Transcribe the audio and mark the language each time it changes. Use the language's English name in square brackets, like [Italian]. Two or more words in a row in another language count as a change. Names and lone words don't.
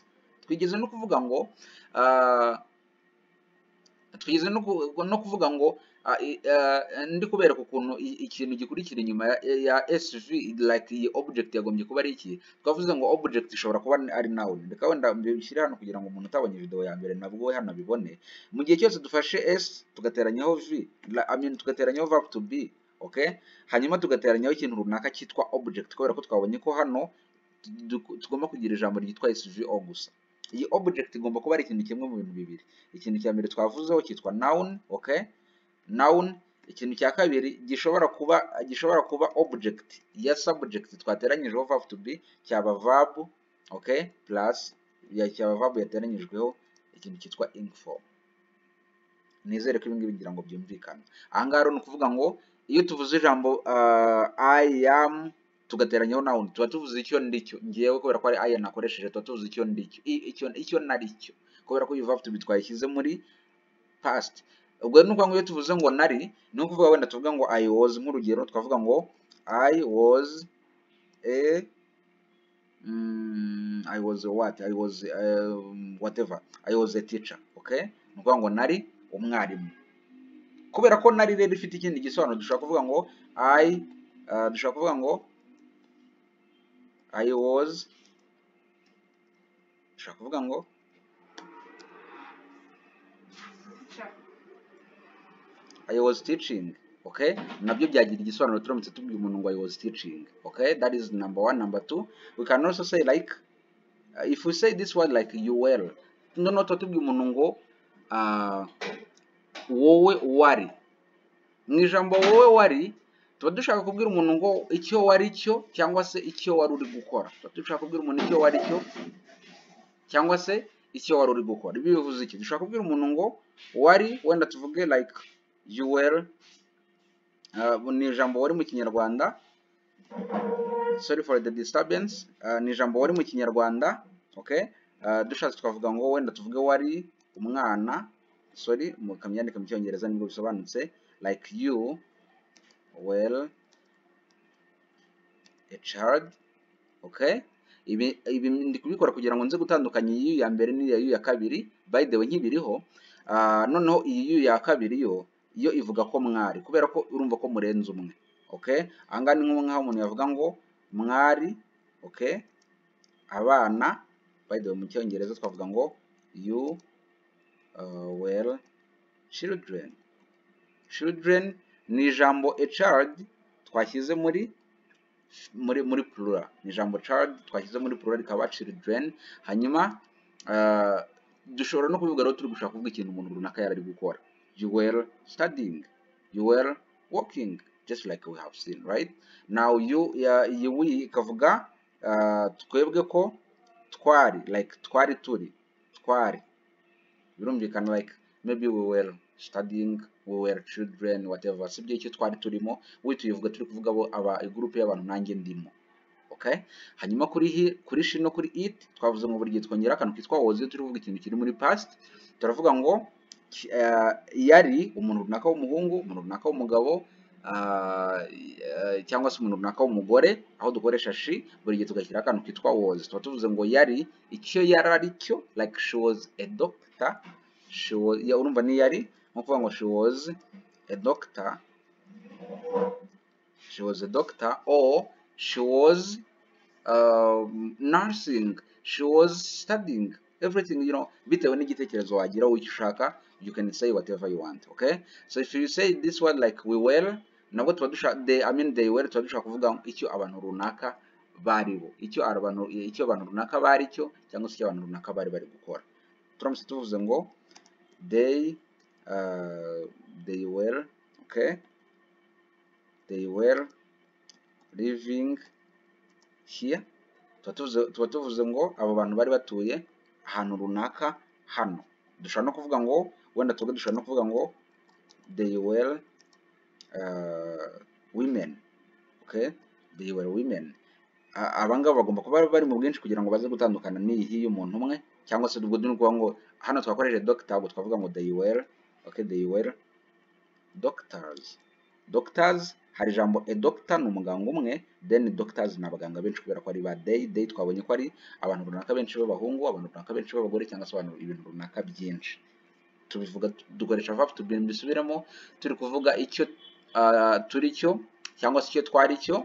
[Kinyarwanda] Twigeze no kuvuga ngo ndi kubereka ukuntu ikintu gikurikira inyuma ya SV, like iyi object yagombye kuba ari iki. Twavuze ngo object ishobora kuba ari noun. Reka wenda mbishyire hano kugira ngo umuntu utabonye video ya mbere nabwo hano bibone. Mu gihe cyose dufashe s tugateranyaho v, tugateranyaho [English] verb to be, [Kinyarwanda] okay? Hanyuma tugateranyaho ikintu runaka cyitwa object, kubera ko twabonye ko hano tugomba kugira ijambo ryitwa SVO gusa. Iyi object igomba kuba ari ikintu kimwe mu bintu bibiri. Ikintu cya mbere twavuzeho cyitwa noun, okay? Noun. Ikintu cya kabiri gishobora kuba object ya subject twateranyijeho [English] verb to be, [Kinyarwanda] cyaba verb, okay, plus cyaba verb yateranyijweho ikintu cyitwa [English] ing form. [Kinyarwanda] Nizere ko ibi ngibi ngira ngo byumvikana. Ahangaha rero ni ukuvuga ngo iyo tuvuze ijambo [English] I am [Kinyarwanda] tugateranyaho noun tuba tuvuze icyo ndi cyo. Ngiyewe kubera ko ari I nakoresheje tuba tuvuze icyo ndi cyo, icyo nari cyo, kubera ko iyi [English] verb to be [Kinyarwanda] twayishyize muri past. Ubwo ni ukuvuga ngo iyo tuvuze ngo nari ni ukuvuga wenda tuvuga ngo [English] I was, [Kinyarwanda] nk'urugero twavuga ngo [English] I was a teacher, [Kinyarwanda] okay? Ni ukuvuga ngo nari umwarimu. Kubera ko nari rero ifite ikindi gisobanuro dushobora kuvuga ngo dushobora kuvuga ngo [English] I was, [Kinyarwanda] dushobora kuvuga ngo [English] I was teaching, [Kinyarwanda] okay? Nabyo byagira igisobanuro turamutse tubwiye umuntu ngo [English] I was teaching, okay? That is number one. Number two, we can also say like if we say this word like you were, [Kinyarwanda] noneho tubwiye umuntu ngo wowe wari. Mu ijambo wowe wari tuba dushaka kubwira umuntu ngo icyo wari cyo cyangwa se icyo wari uri gukora. Tuba dushaka kubwira umuntu icyo wari cyo cyangwa se icyo wari uri gukora. Ibi bivuze iki? Dushaka kubwira umuntu ngo wari, wenda tuvuge [English] like you were, [Kinyarwanda] ni ijambo wari mu Kinyarwanda, [English] sorry for the disturbance, [Kinyarwanda] ni ijambo wari mu Kinyarwanda, okay? Dushatse twavuga ngo wenda tuvuge wari umwana, sorry mukamyandika mu Cyongereza nibwo bisobanutse, [English] like you well a child. [Kinyarwanda] Okay, ibi ndi kubikora kugira ngo nze gutandukanya iyi ya mbere n'iya ya kabiri. [English] By the way [Kinyarwanda] nkibiriho, noneho iyi ya kabiri yo ivuga ko mwari, kubera ko urumva ko murenze umwe. Okay, anga ni nk'aho umuntu yavuga ngo mwari. Okay, abana. [English] By the way [Kinyarwanda] mu cyongereza twavuga ngo [English] you were children. [Kinyarwanda] Children ni ijambo [English] a child [Kinyarwanda] twashyize muri plural. Ni ijambo child twashyize muri plural rikaba children. Hanyuma dushobora no kubivuga rero turi gushaka kuvuga ikintu umuntu runaka yari gukora. [English] You were studying, you were walking, just like we have seen, right? Now you [Kinyarwanda] ikavuga twebwe ko twari, like twari turi, twari birumvikana, [English] like maybe we were studying, we were children, whatever. [Kinyarwanda] Sibyo icyo twari turimo, we tuyivuga turi kuvuga aba group y'abantu nanjye ndimo. Okay, hanyuma kuri she no kuri it twavuze ngo buri gihe twongera akantu kitwa was turi kuvuga ikintu kiri muri past. Turavuga ngo yari umuntu runaka w'umuhungu, umuntu runaka w'umugabo, cyangwa se umuntu runaka w'umugore, aho dukoresha she buri gihe tugashyira akantu kitwa was. Tuba tuvuze ngo yari icyo yari ari cyo, [English] like she was a doctor. She was, [Kinyarwanda] urumva ni yari nko kuvuga ngo [English] she was a doctor, she was a doctor, or she was nursing, she was studying, everything, you know, [Kinyarwanda] bitewe n'igitekerezo wagira w'icyo ushaka, [English] you can say whatever you want. Okay, so if you say this word like we were, [Kinyarwanda] nabwo tuba dushaka [English] they were, [Kinyarwanda] tuba dushaka kuvuga icyo abantu runaka bari bo, icyo abantu runaka bari cyo, cyangwa se icyo abantu runaka bari gukora. Turamutse tuvuze ngo [English] they were, okay, they were living here, [Kinyarwanda] tuba tuvuze ngo abo bantu bari batuye ahantu runaka hano. Dushobora no kuvuga ngo wenda dushobora no kuvuga ngo [English] they were women. Okay, they were women. [Kinyarwanda] Abangaba bagomba kuba bari mu bwinshi kugira ngo baze gutandukana n'iyi y'umuntu umwe, cyangwa se ubwo duni kuvuga ngo hano twakoresheje doctor, ubwo twavuga ngo [English] they were. Okay, they were doctors. Doctors, [Kinyarwanda] hari ijambo a doctor ni umuganga umwe, then doctors ni abaganga benshi kubera ko ari ba they twabonye ko ari abantu runaka benshi b'abahungu, abantu runaka benshi b'abagore, cyangwa se abantu ibintu runaka byinshi. Tubivuga dukoresha [English] verb to be, [Kinyarwanda] mbisubiramo turi kuvuga icyo turi cyo cyangwa se icyo twari cyo.